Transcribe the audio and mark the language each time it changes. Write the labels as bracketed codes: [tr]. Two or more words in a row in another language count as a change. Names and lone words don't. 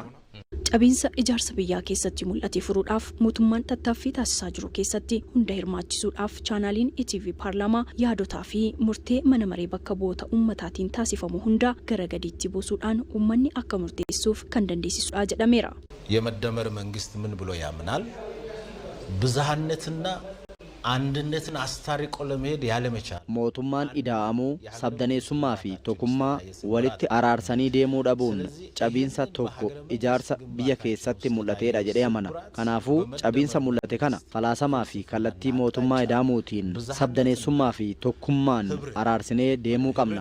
[om] Cabiinsa ijaarsa biyyaa keessatti mul'ate furuudhaaf mootummaan tattaaffii taasisaa jiru keessatti hunda hirmaachisuudhaaf chaanaaliin ETV paarlaamaa yaadotaa fi murtee mana maree bakka bu'oota ummataatiin taasifamu hunda gara gadiitti buusuudhaan uummanni akka murteessuuf kan dandeessisudha jedhameera. [am] የመደመር መንግስት ምን ብሎ ያምናል? ብዝሃነትና አንድነትን አስታርቆ ለመሄድ ያለመቻል [om] mootummaan ida'amuu sabdaneessummaa fi tokkummaa walitti araarsanii deemuu dhabuun cabiinsa tokko ijaarsa biyya keessatti mul'ateedha jedhee amana. Kanaafuu cabiinsa mul'ate kana falaasamaa fi kallattii mootummaa ida'amuutiin sabdaneessummaa fi tokkummaan araarsinee deemuu qabna.